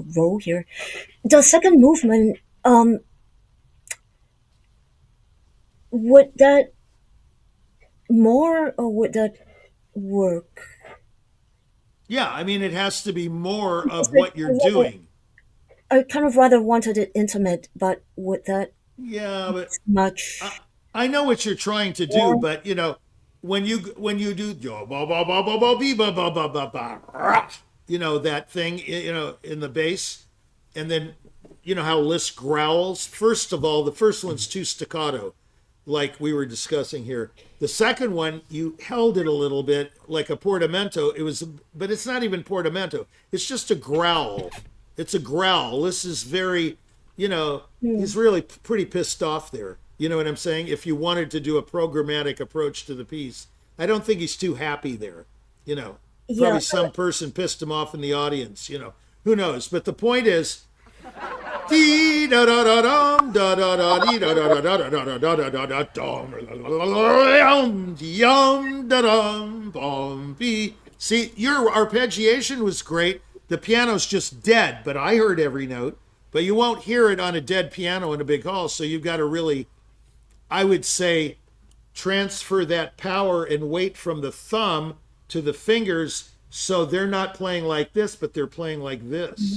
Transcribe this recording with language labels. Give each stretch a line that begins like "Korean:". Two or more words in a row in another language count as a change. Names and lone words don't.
English: Rowe here, the second movement, would that more or would that work Yeah, I mean, it has to be more of Because what you're doing. I kind of rather wanted it intimate, but with that Yeah, but I, much. I know what you're trying to do, Yeah. but when you do yo, ba, ba, ba, ba, ba, bee, ba, ba, ba, ba, ba, rah, that thing in the bass, and then how Liszt growls. First of all, the first one's too staccato, like we were discussing here. The second one, you held it a little bit like a portamento. But it's not even portamento. It's just a growl. It's a growl. This is very, he's really pretty pissed off there. You know what I'm saying? If you wanted to do a programmatic approach to the piece, I don't think he's too happy there. Yeah. Probably some person pissed him off in the audience. Who knows? But the point is, dee da da da dum da da da dee da da da da da da da da da da dum yum da dum bum bee. See, your arpeggiation was great. The piano's just dead, but I heard every note. But you won't hear it on a dead piano in a big hall, so you've got to really, I would say, transfer that power and weight from the thumb to the fingers, so they're not playing like this, but they're playing like this.